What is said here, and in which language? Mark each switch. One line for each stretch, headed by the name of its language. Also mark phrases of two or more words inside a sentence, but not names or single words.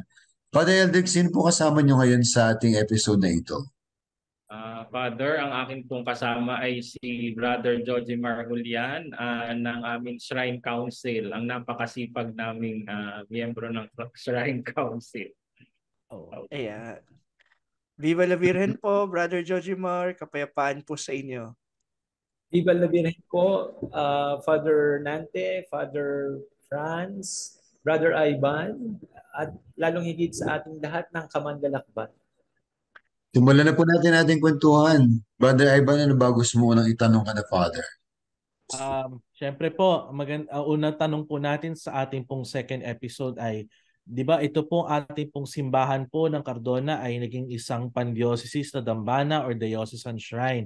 Filipino: Father Eldrick, sino po kasama nyo ngayon sa ating episode na ito? Father, ang akin pong kasama ay si Brother Joji Marhulian ng aming Shrine Council, ang napakasipag naming miyembro ng Shrine Council. Ayan.
Spanish: Viva la Virgen
Filipino: po, Brother Jojimar, kapayapaan po sa inyo.
Spanish: Viva la Virgen
Filipino: po, Father Nante, Father Franz, Brother Ivan, at lalong higit sa ating lahat ng kamanlalakbay. Simulan na po natin ating kwentuhan. Brother Ivan, ano ba gusto mo unang itanong ka na Father? Syempre po, unang tanong po natin sa ating pong
English: second episode
Filipino: ay, di ba ito pong ating pong simbahan po ng Cardona ay naging isang pandiocesis na dambana or
English: diocesan shrine.